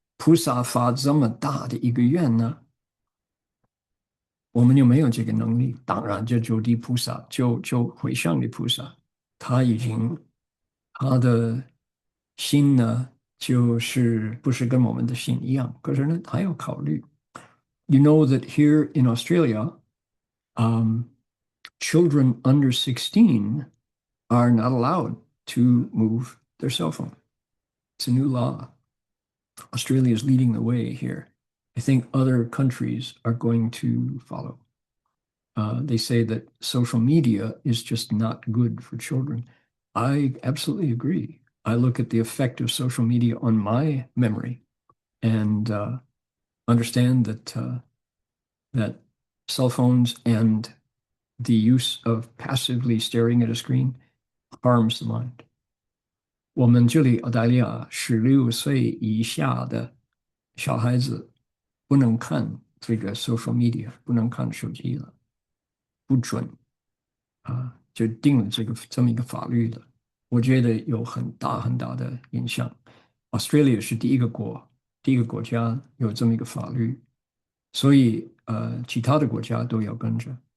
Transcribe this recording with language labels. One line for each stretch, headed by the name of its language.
Chinese: 菩萨发这么大的一个愿呢，我们又没有这个能力。当然，这就地菩萨，就回向的菩萨，他已经他的心呢，就是不是跟我们的心一样，可是呢，还要考虑。
English: You know that here in Australia, children under 16 are not allowed to move their cell phone. It's a new law. Australia is leading the way here. I think other countries are going to follow. They say that social media is just not good for children. I absolutely agree. I look at the effect of social media on my memory and understand that cell phones and the use of passively staring at a screen harms the mind.
Chinese: 我们这里澳大利亚16岁以下的小孩子不能看这个 social media，不能看手机了，不准就定了这么一个法律的。我觉得有很大很大的影响。Australia 是第一个国家有这么一个法律，所以其他的国家都要跟着。